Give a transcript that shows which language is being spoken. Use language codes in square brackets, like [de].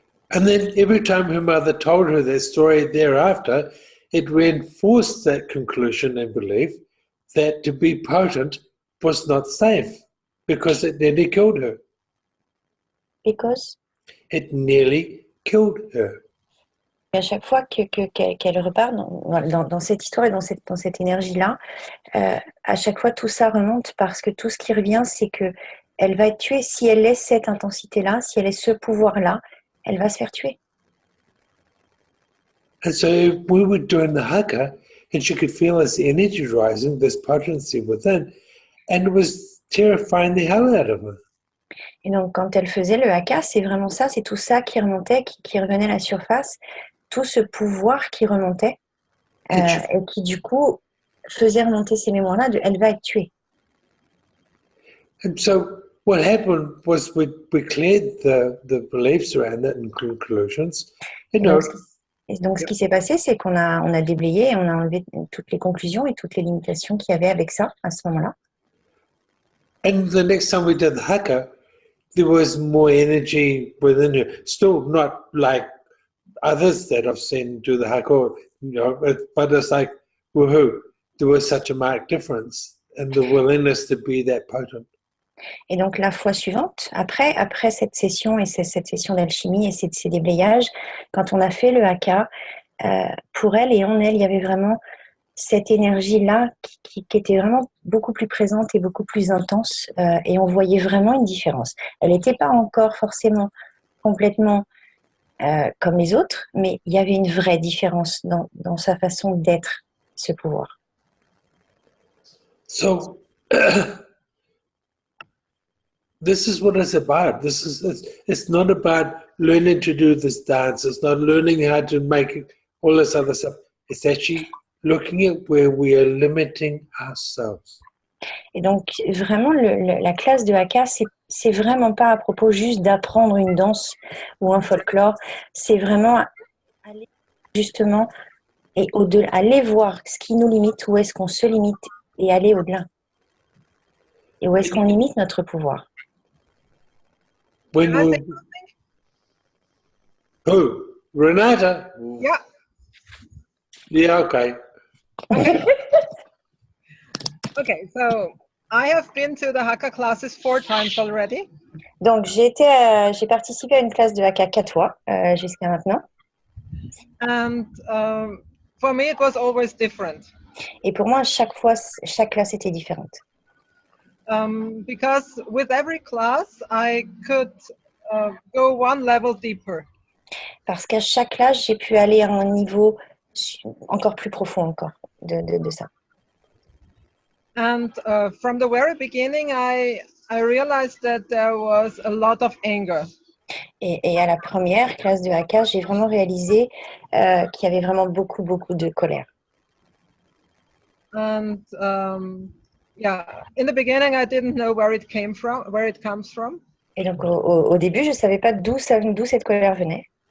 [en] And then every time her mother told her that story thereafter, it reinforced that conclusion and belief that to be potent was not safe because it nearly killed her. Because? it nearly killed her. [fr] Et à chaque fois qu'elle repart dans cette histoire et dans cette énergie-là, à chaque fois tout ça remonte parce que tout ce qui revient, c'est que elle va être tuée. Si elle laisse cette intensité-là, si elle laisse ce pouvoir-là, elle va se faire tuer. [en] And so we were doing the Haka, and she could feel this energy rising, this potency within, and it was terrifying the hell out of her. [fr] Et donc, quand elle faisait le haka, c'est vraiment ça, c'est tout ça qui remontait, qui revenait à la surface, tout ce pouvoir qui remontait, et qui du coup faisait remonter ces mémoires-là de elle va être tuée. [en] And so what happened was we cleared the beliefs around it and conclusions. You know, [fr] Et donc, ce qui s'est passé, c'est qu'on a déblayé et on a enlevé toutes les conclusions et toutes les limitations qu'il y avait avec ça à ce moment-là. [en] And the next time we did the Haka, there was more energy within her. Still not like others that I've seen do the Haka, you know, but it's like, woohoo, there was such a marked difference in the willingness to be that potent. [fr] Et donc, la fois suivante, après cette session et cette session d'alchimie et ces déblayages, quand on a fait le haka, pour elle et en elle, il y avait vraiment cette énergie-là qui était vraiment beaucoup plus présente et beaucoup plus intense, et on voyait vraiment une différence. Elle n'était pas encore forcément complètement comme les autres, mais il y avait une vraie différence dans sa façon d'être, ce pouvoir. [en] So, this is what it's about. It's not about learning to do this dance. It's not learning how to make all this other stuff. It's actually looking at where we are limiting ourselves. [fr] Et donc, vraiment, la classe de Haka, c'est vraiment pas à propos juste d'apprendre une danse ou un folklore. C'est vraiment aller justement et au-delà, aller voir ce qui nous limite, où est-ce qu'on se limite et aller au-delà. Et où est-ce qu'on limite notre pouvoir. [en] When we... Who? Renata? Yeah. Yeah, okay. Okay, so I have been to the Haka classes 4 times already. [fr] Donc, j'ai participé à une classe de Haka 4 fois jusqu'à maintenant. [en] And for me, it was always different. [fr] Et pour moi, chaque classe était différente. [en] Because with every class, I could go one level deeper. [fr] Parce qu'à chaque classe, j'ai pu aller à un niveau encore plus profond encore de ça. [en] And from the very beginning, I realized that there was a lot of anger. [fr] Et à la première classe de Haka, j'ai vraiment réalisé qu'il y avait vraiment beaucoup de colère. [en] And yeah, in the beginning, I didn't know where it comes from. [fr] Et donc au début, je savais pas d'où cette colère venait.